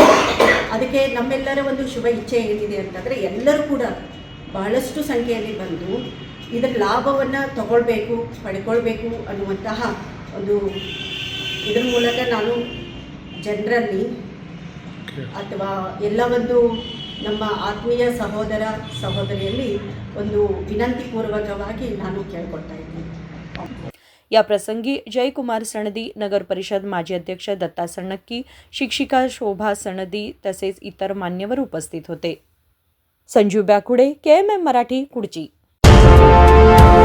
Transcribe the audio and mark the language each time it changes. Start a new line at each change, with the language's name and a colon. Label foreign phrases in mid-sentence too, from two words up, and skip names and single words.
Kannada: ಅದಕ್ಕೆ ನಮ್ಮೆಲ್ಲರ ಒಂದು ಶುಭ ಇಚ್ಛೆ ಏನಿದೆ ಅಂತಂದರೆ ಎಲ್ಲರೂ ಕೂಡ ಬಹಳಷ್ಟು ಸಂಖ್ಯೆಯಲ್ಲಿ ಬಂದು ಇದರ ಲಾಭವನ್ನು ಪಡ್ಕೊಳ್ಬೇಕು ಅನ್ನುವಂತಹ ಒಂದು ಇದರ ಮೂಲಕ ನಾನು ಜನರಲ್ಲಿ ಅಥವಾ ಎಲ್ಲ ಒಂದು ನಮ್ಮ ಆತ್ಮೀಯ ಸಹೋದರ ಸಹೋದರಿಯಲ್ಲಿ ಒಂದು ವಿನಂತಿಪೂರ್ವಕವಾಗಿ ನಾನು ಕೇಳ್ಕೊಳ್ತಾ ಇದ್ದೀನಿ.
Marathi: या प्रसंगी जयकुमार सणदी, नगर परिषद माजी अध्यक्ष दत्ता सणक्की, शिक्षिका शोभा सणदी तसेच इतर मान्यवर उपस्थित होते. संजीव ब्याकुडे, KMM मराठी, कुडची.